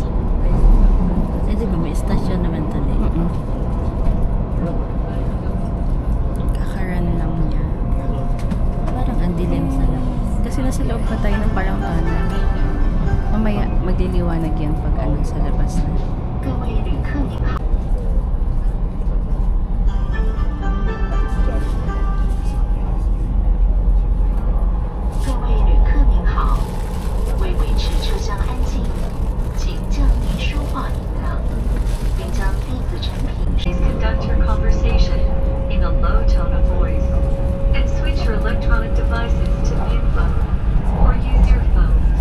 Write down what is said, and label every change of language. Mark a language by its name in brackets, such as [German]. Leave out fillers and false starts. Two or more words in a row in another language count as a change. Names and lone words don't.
[Filipino] Eh, di ba may stasyon naman tali? Kakaran lang niya. Parang ang dilim sa labas. Kasi nasa loob pa tayo ng parang tunnel. Mamaya, magliliwanag yan pag ano sa labas na. [Chinese] 各位旅客您好。各位旅客您好，为维持车厢安静，请降低说话音量，并将电子产品。 [English] Please conduct your conversation in a low tone of voice and switch your electronic devices to mute button or use your phone